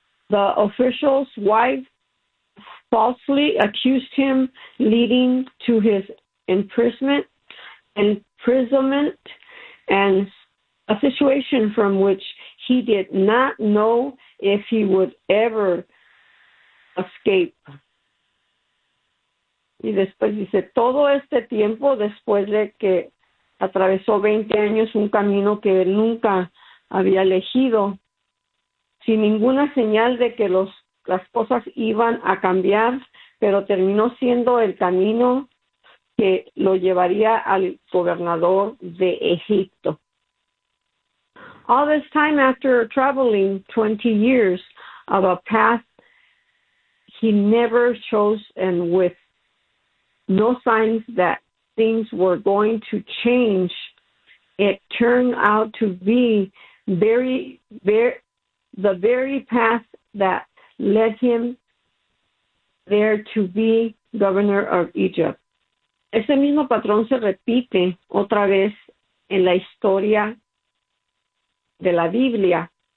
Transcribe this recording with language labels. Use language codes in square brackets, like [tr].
[en] The official's wife falsely accused him, leading to his imprisonment, and a situation from which he did not know if he would ever escape. [es] Y después dice, todo este tiempo, después de que atravesó 20 años un camino que él nunca había elegido, sin ninguna señal de que las cosas iban a cambiar, pero terminó siendo el camino que lo llevaría al gobernador de Egipto. [en] All this time after traveling 20 years of a path he never chose, and with no signs that things were going to change, it turned out to be the very path that led him there to be governor of Egypt. [es] Ese mismo patrón se repite otra vez en la historia de la Biblia.